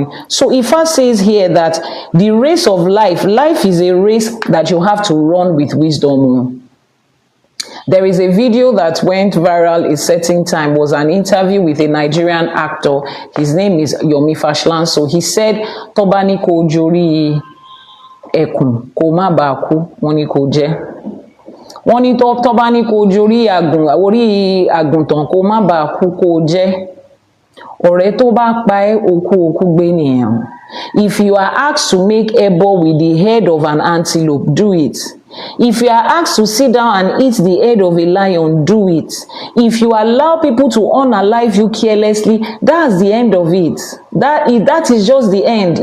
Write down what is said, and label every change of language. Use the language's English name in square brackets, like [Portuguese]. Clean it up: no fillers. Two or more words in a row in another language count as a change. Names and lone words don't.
[English] So Ifa says here that the race of life is a race that you have to run with wisdom. There is a video that went viral a certain time, was an interview with a Nigerian actor. His name is Iyanifa Ewa. So he said, [Yoruba] Tobani ko jori ekun, ko ma ba ku, woni ko je. Woni tobani ko jori agun, ori aguntan, ko ma ba ku ko je. Ọ̀rẹ́ tó bá pa ẹ́, oku gbé nìyẹn. [English] If you are asked to make ebo with the head of an antelope, do it. If you are asked to sit down and eat the head of a lion, do it. If you allow people to unalive you carelessly, that's the end of it. That is just the end.